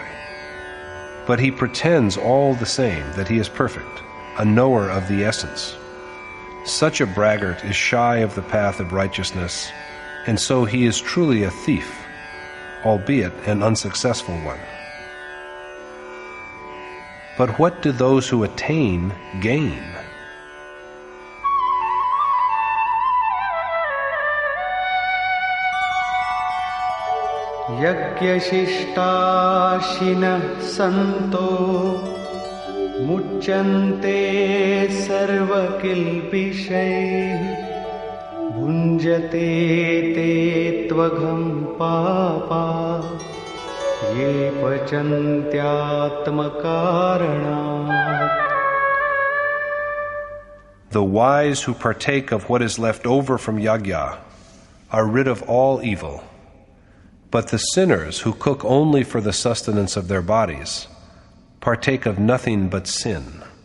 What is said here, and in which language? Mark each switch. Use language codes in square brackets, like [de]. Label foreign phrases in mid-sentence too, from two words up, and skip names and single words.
[en] But he pretends all the same that he is perfect, a knower of the essence. Such a braggart is shy of the path of righteousness, and so he is truly a thief, albeit an unsuccessful one. But what do those who attain gain? [sa] यज्ञशिष्टाशिनः सन्तो मुच्यन्ते सर्वकिल्बिषैः भुञ्जते ते त्वघं पापा ये पचन्त्यात्मकारणात्. [en] The wise who partake of what is left over from yajna are rid of all evil. But the sinners who cook only for the sustenance of their bodies partake of nothing but sin.